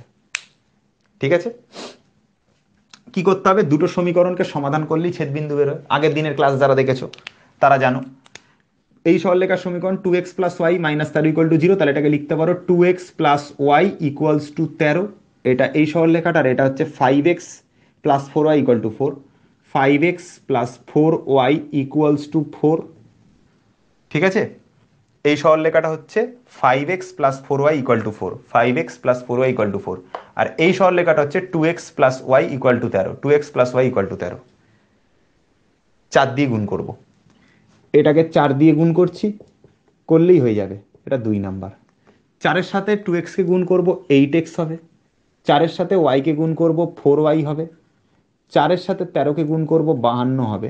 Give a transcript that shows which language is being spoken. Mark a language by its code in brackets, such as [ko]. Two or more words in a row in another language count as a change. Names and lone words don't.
[bn] ঠিক আছে, কি করতে হবে? দুটো সমীকরণকে সমাধান করলেই ছেদবিন্দু বেরোয়, আগের দিনের ক্লাস যারা দেখেছো তারা জানো। এই সরলরেখার সমীকরণ 2x + y -13 = 0, তাহলে এটাকে লিখতে পারো 2x + y = 13। এটা এই সরলরেখাটার, এটা হচ্ছে 5x + 4y = 4, 5x + 4y = 4। ঠিক আছে, এই সরলরেখাটা হচ্ছে 5x + 4y = 4, 5x + 4y = 4, আর এই সরলরেখাটা হচ্ছে 2x + y = 13, 2x + y = 13। 4 দিয়ে গুণ করব, এটাকে 4 দিয়ে গুণ করছি, করলেই হয়ে যাবে, এটা 2 নাম্বার। 4-এর সাথে 2x-কে গুণ করব, 8x হবে। 4-এর সাথে y-কে গুণ করব, 4y হবে। 4-এর সাথে 13-কে গুণ করব, 52 হবে।